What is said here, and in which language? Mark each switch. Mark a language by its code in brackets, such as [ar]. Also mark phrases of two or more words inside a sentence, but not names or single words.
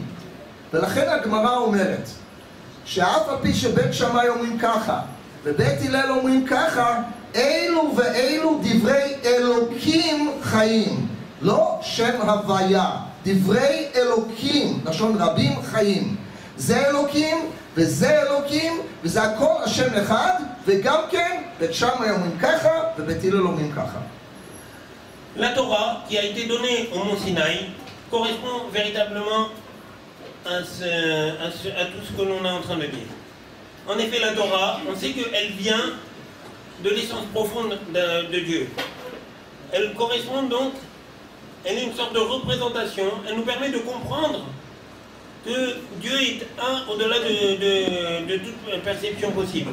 [he] ולכן הגמרא אומרת שאף על פי שבית שמאי אומרים ככה ובית הלל אומרים ככה, אלו ואלו דברי אלוקים חיים, לא שם הוויה, דברי אלוקים, לשון רבים חיים. זה אלוקים וזה אלוקים וזה הכל השם אחד, וגם כן בית שמאי אומרים ככה ובית הלל אומרים ככה. [fr] La Torah qui a été donnée au mont Sinaï correspond véritablement à tout ce que l'on est en train de dire. En effet, la Torah, on sait qu'elle vient de l'essence profonde de Dieu. Elle correspond donc, elle est une sorte de représentation, elle nous permet de comprendre que Dieu est un au-delà de toute perception possible.